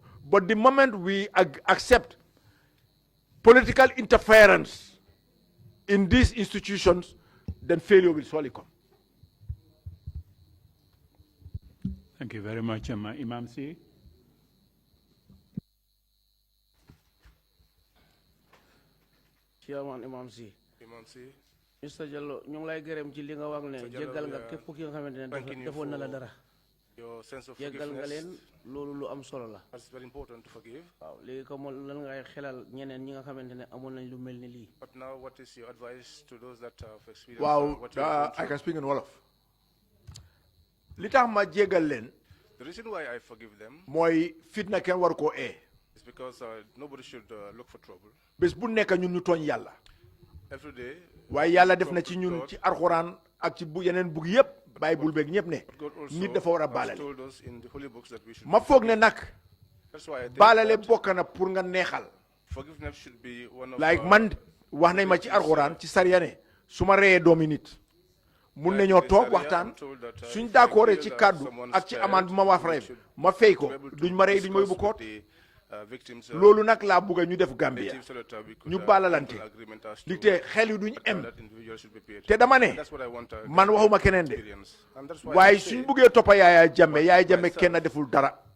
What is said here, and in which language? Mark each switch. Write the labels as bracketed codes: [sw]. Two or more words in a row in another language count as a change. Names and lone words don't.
[en] But the moment we accept political interference in these institutions, then failure will surely come. Thank you very much, Imam Sise. Chairman Imam Sise. Mr. [wo] Jallow, ñu ngi lay gërëm ci li nga wax ne jéggal nga képp ki nga xamante ne defoon na la dara. [en] Your sense of [wo] jéggal nga leen loolu lu am solo la. [en] It's very important to forgive. [wo] waaw léegi comme lan ngay xelal ñeneen ñi nga xamante ne amoon nañ lu mel ni lii. [en] But now, what is your advice to those that have experienced? Wow, I can speak in Wolof. [wo] Li tax ma jéggal leen. [en] The reason why I forgive them [wo] mooy fitna kenn war koo ee. [en] is because nobody should look for trouble. [wo] Bés bu nekk ñun ñu tooñ yàlla. [en] Every day. [wo] waaye yàlla def na ci ñun ci alxuraan ak ci bu yeneen bug yëpp Bible beeg ñëpp ne nit dafa war a baalale. ma foog ne nag baalale bokk na pour nga neexal. [en] Forgiveness should be one of [wo] like man wax nañ ma ci alxuraan ci sariya ne su ma reyee doomi nit mun nañoo toog waxtaan suñ d'accord ci kàddu ak ci amende bu ma wax rey ma fay ko duñ ma rey duñ ma yóbbu koot. loolu nag laa bëgg ñu def Gambia ñu baalalante li te xel yi duñ em te dama ne man waxuma keneen de waaye suñ bëggee toppa Yahya Jammeh kenn deful dara.